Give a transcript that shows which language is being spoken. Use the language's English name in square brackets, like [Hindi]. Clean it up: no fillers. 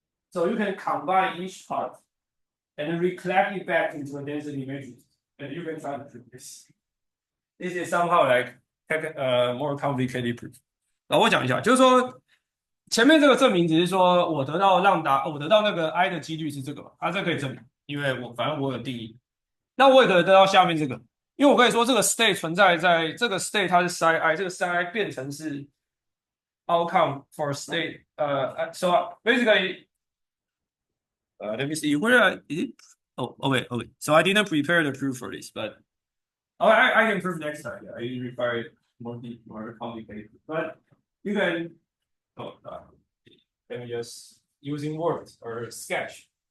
[English] So you can combine each part and then recollect it back into a density matrix, and you can try to prove this. This is somehow like more complicated proof. [Chinese] 然后我讲一下，就是说前面这个证明只是说我得到那个 i 的几率是这个嘛，这可以证明，因为反正我有定义。那我也可以得到下面这个，因为我可以说这个 state 存在在这个 state 它是 psi i， 这个 psi i 变成是 outcome for state. [English] So basically, let me see where is it? Oh, okay. So I didn't prepare the proof for this, but I can prove next time. Yeah, I require more complicated, but you can. Oh, let me just using words or sketch.